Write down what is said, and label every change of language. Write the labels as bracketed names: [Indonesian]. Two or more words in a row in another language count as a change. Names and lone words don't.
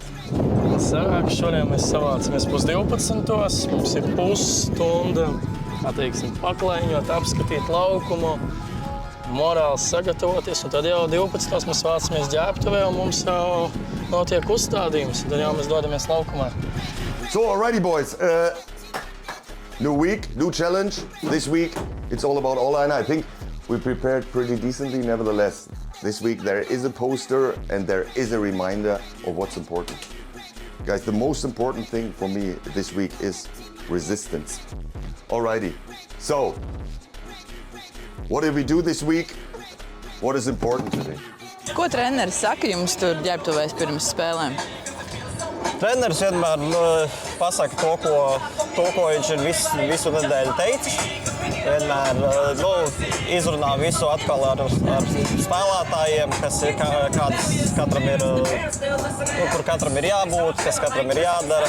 [Latvian] Sarāk, šodien mēs savācamies 11:30. Mums ir pusstunda, paklaiņot, apskatīt laukumu, morāli sagatavoties. Un tad jau 12:00 mēs vācamies ģērbtuvē un mums jau notiek uzstādījums. Tad jau mēs dodamies laukumā. [English] So, alrighty, boys. New week, new challenge. This week, it's all about Ola, and I think we prepared pretty decently. Nevertheless, this week there is a poster and there is a reminder of what's important. Guys, the most important thing for me this week is resistance. Alrighty. So, what did we do this week? What is important today? [Latvian] Ko treneris saka jums tur ģērbtuvēs pirms spēlēm? Treneris vienmēr pasaka to, ko viņš ir visu nedēļu teicis. Vienmēr izrunā visu atkal ar spēlētājiem, kas ir, kādas katram ir, kur katram ir jābūt, kas katram ir jādara.